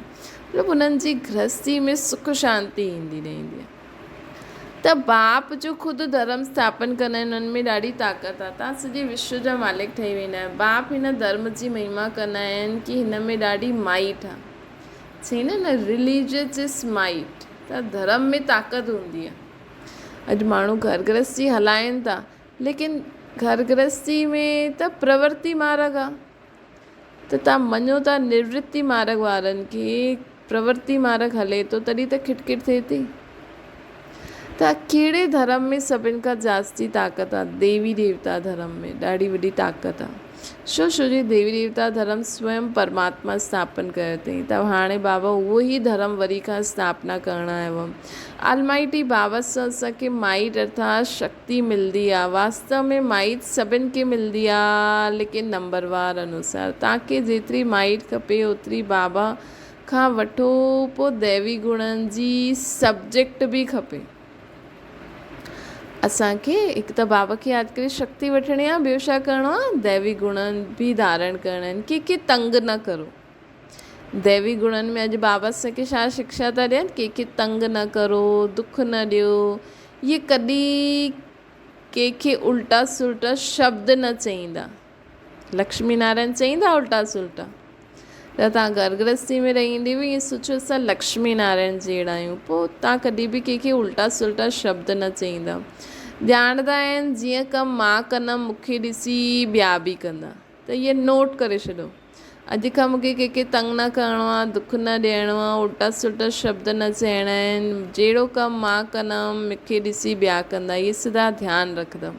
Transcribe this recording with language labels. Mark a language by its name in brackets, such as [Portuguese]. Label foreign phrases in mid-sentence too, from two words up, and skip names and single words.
[Sindhi] मतिलबु उन्हनि जी गृहस्थी में सुख शांति ईंदी रहंदी आहे। त बाप जो ख़ुदि धर्म स्थापन कंदा आहिनि, उन्हनि में ॾाढी ताक़त आहे। तव्हां सॼे विश्व जा मालिक ठही वेंदा आहियो। बाप हिन धर्म जी महिमा कंदा आहिनि कि हिन में ॾाढी माइट आहे। चईंदा आहिनि न, [English] religious is might, [Sindhi] त धर्म में ताक़त हूंदी आहे। अॼु माण्हू घर गृहस्थी हलाइनि था, लेकिन घर गृहस्थी में त प्रवृत्ति मार्ग आहे। त तव्हां मञो था निवृत्ति मार्ग वारनि खे प्रवृत्ति मार्ग हले थो, तॾहिं त खिटखिट थिए थी। त कहिड़े धर्म में सभिनि खां जास्ती ताक़त आहे? देवी देवता धर्म में ॾाढी वॾी ताक़त आहे। छो जी देवी देवता धर्म स्वयं परमात्मा स्थापन कयो अथई। त हाणे बाबा उहो ई धर्म वरी खां स्थापना करणु आयो आहे। अलमाइटी बाबा सां असांखे माइट अर्थात शक्ति मिलंदी आहे। वास्तव में माइट सभिनि खे मिलंदी आहे, लेकिन नंबरवार अनुसार। तव्हांखे जेतिरी माइट खपे ओतिरी बाबा खां वठो, पोइ दैवी गुणनि जी सब्जेक्ट बि खपे। असांखे हिकु त बाबा खे यादि करे शक्ति वठणी आहे, ॿियो छा करिणो आहे? दैवी गुणनि बि धारण करणा आहिनि। कंहिंखे तंग न करो। दैवी गुणनि में अॼु बाबा असांखे छा शिक्षा था ॾियनि? कंहिंखे तंग न करो, दुख न ॾियो। इहे कॾहिं कंहिंखे उल्टा सुल्टा शब्द न चईंदा। लक्ष्मी नारायण चईंदा उल्टा सुल्टा? त तव्हां घर गृहस्थी में रहंदी हुई ईअं सोचो असां लक्ष्मी नारायण जहिड़ा आहियूं, पोइ तव्हां कॾहिं बि कंहिंखे उल्टा सुल्टा शब्द न चईंदा। ॼाणंदा आहिनि जीअं कमु मां कंदमि मूंखे ॾिसी ॿिया बि कंदा, त इहे नोट करे छॾो। अॼु खां मूंखे कंहिंखे तंग न करिणो आहे, दुख न ॾियणो आहे, उल्टा सुल्टा शब्द न चइणा आहिनि, जहिड़ो कमु मां कंदमि मूंखे ॾिसी ॿिया कंदा, इहे सदा ध्यानु रखंदमि।